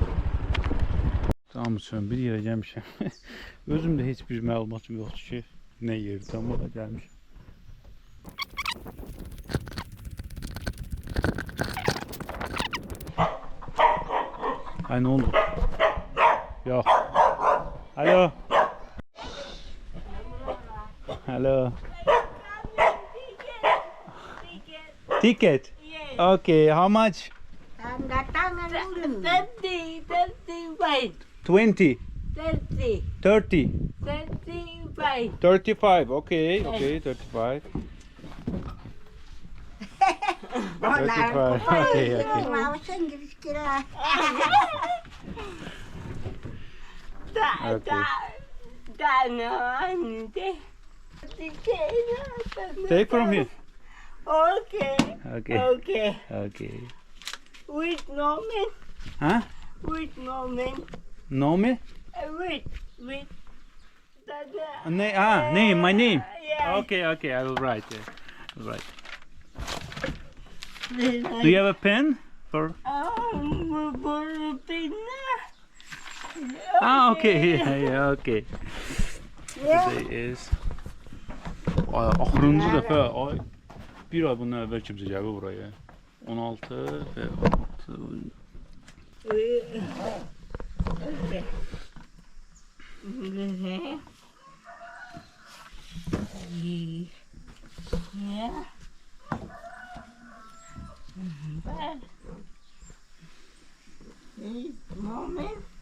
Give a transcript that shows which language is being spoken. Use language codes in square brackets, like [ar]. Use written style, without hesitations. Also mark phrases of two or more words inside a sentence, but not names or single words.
[az] Tamam üçün bir yerə gəlmişəm. Özümdə heç bir məlumatım yoxdur ki, nə yerdir, amma da gəlmişəm. Ay, nə oldu? Yox. Alo. [en] Hello. Ticket? Yes. Okay, how much? [id] Tanda tangan dulu. 35. 20, 30. 30, 35. [en] 35, okay, 35. 35, okay. [id] Mau Inggris kira. [en] Okay. Take Take from here. Okay. Okay. With moment. Huh? With moment. Nome? With. Name, my name. Yeah. Okay, I will write. Right. Do you have a pen for? Okay. Okay. Today is [az] axırıncı dəfə bir ay bundan əvvəl kimsə gəlib buraya. 16 və 16. [en] Yeah. Moment.